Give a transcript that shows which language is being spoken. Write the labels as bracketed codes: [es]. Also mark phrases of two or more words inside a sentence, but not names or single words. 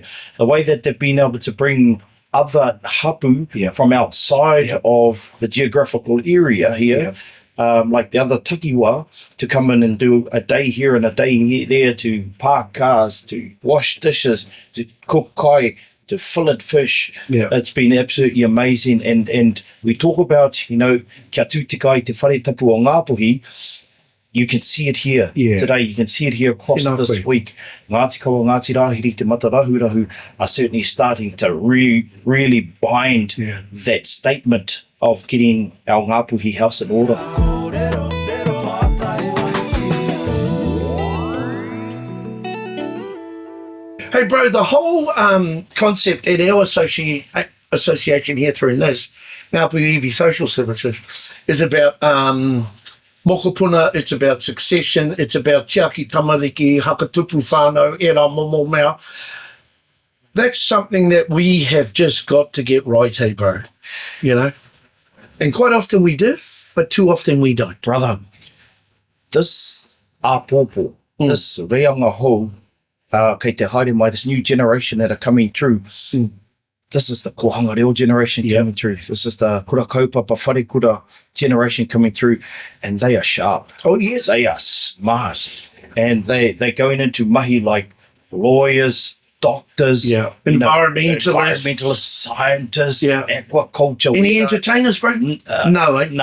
[en] The way that they've been able to bring other hapu from outside of the geographical area here, like the other takiwa, to come in and do a day here and a day there, to park cars, to wash dishes, to cook kai, to fillet fish. It's been absolutely amazing. And we talk about, [mi] kia tū te kai te whare tapu o Ngāpuhi. [en] You can see it here today. You can see it here across this week. Ngāti Kawa, Ngāti Rahiri, te Matarahurahu are certainly starting to really bind that statement of getting our Ngāpuhi house in order. Hey, bro, the whole concept in our association here through this, Ngāpuhi Iwi Social Services, is about mokopuna, it's about succession, it's about [mi] tiaki tamariki, hakatupu whānau, era momo mea. [en] That's something that we have just got to get right, hey, bro. And quite often we do, but too often we don't. Brother, this [mi] āpōpō, this reanga hou, kei te haere mai, [en] this new generation that are coming through, this is the [mi] kohanga reo [en] generation coming through. This is the [mi] kura kaupapa whare kura [en] generation coming through, and they are sharp. Oh, yes. They are smart. And they're going into mahi like lawyers, doctors, environmentalists, scientists, aquaculture. Any entertainers, bro? No, eh?